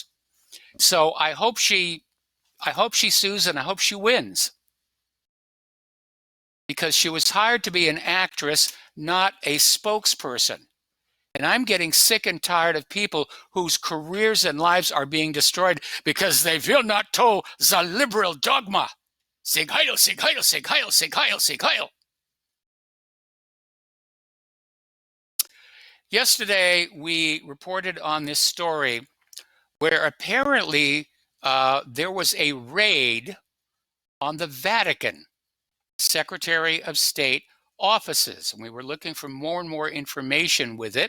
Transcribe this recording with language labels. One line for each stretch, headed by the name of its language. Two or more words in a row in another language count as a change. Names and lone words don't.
English: So I hope she sues and I hope she wins. Because she was hired to be an actress, not a spokesperson. And I'm getting sick and tired of people whose careers and lives are being destroyed because they will not toe the liberal dogma.
German: Sig heil, sig heil, sig heil, sig heil, sig heil.
English: Yesterday, we reported on this story where apparently there was a raid on the Vatican Secretary of State offices, and we were looking for more and more information with it.